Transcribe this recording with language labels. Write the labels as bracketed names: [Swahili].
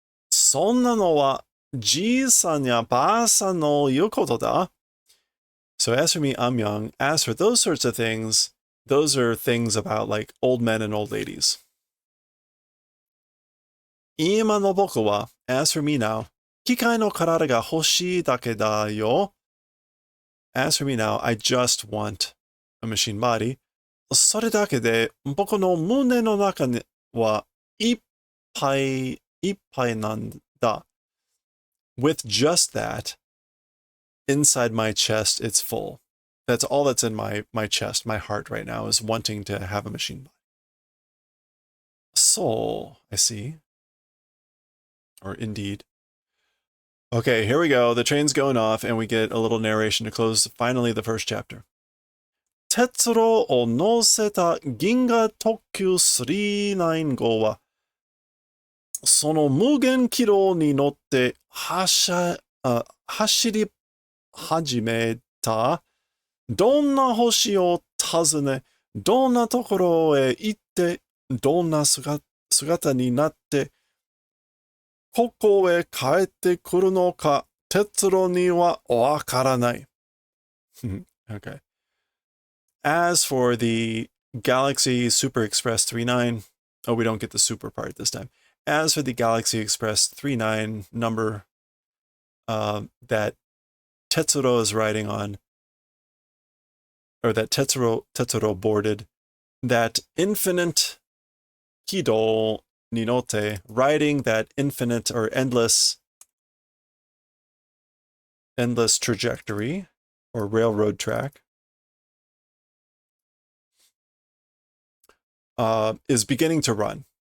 [Japanese] そんなのはじいさんやばあさんの言うことだ. [English] So as for me, I'm young. As for those sorts of things, those are things about like old men and old ladies. [Japanese] 今の僕は [English] as for me now, [Japanese] 機械の体が欲しいだけだよ. [English] As for me now, I just want a machine body. [Japanese] それだけで僕の胸の中にはいっぱいいっぱいなんだ. [English] With just that, inside my chest, it's full. That's all that's in my chest, my heart right now, is wanting to have a machine body. So, I see. Or indeed. Okay, here we go. The train's going off, and we get a little narration to close finally the first chapter. [Japanese] 鉄路を乗せた銀河特急39号は、その無限軌道に乗って走り始めた。どんな星を訪ね、どんなところへ行って、どんな姿になって、ここへ帰ってくるのか、鉄路にはわからない。 [English] Okay. As for the Galaxy Super Express 39, oh, we don't get the super part this time. As for the Galaxy Express 39 number that Tetsuro is riding on, or that Tetsuro boarded, that infinite Kido Ninote, riding that infinite or endless trajectory or railroad track, is beginning to run.